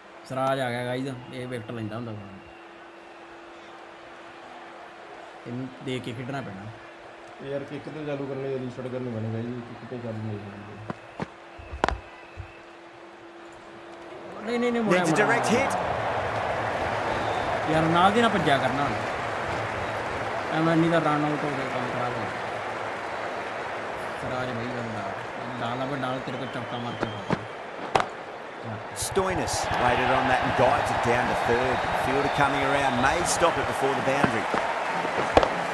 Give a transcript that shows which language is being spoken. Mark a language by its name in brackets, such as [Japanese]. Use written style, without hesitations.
[Punjabi] ਸਰਾਜ ਆ ਗਿਆ ਗਾਈਜ਼ ਇਹ ਵਿਕਟ ਲੈਂਦਾ ਹੁੰਦਾ ਹੁਣ ਇਹਨੂੰ ਦੇਖ ਕੇ ਖੇਡਣਾ ਪੈਣਾ [Hindi] यार किक तो चालू करने या रीस्टार्ट करनी पड़ेगा ये किक तो चालू नहीं होगी [Punjabi] ਨਹੀਂ ਨਹੀਂ ਨਹੀਂ ਮੁੜਿਆ [English] Needs a direct hit. [Punjabi] ਯਾਰ ਨਾਲ ਦੀ ਨਾ ਭੱਜਿਆ ਕਰਨਾ ਐਵੇਂ ਨਹੀਂ ਤਾਂ ਰਨ ਆਊਟ ਹੋ ਗਿਆ ਕੰਮ ਖਰਾਬ ਹੋ ਗਿਆ ਸਰਾਜ ਭਾਈ [Hindi] ਡਾਲ ਅਬ ਡਾਲ ਤੇਰੇ ਕੋ ਚੌਕਾ ਮਾਰ ਕੇ [English] Stoinis laid it on that and guides it down to third. Fielder coming around may stop it before the boundary.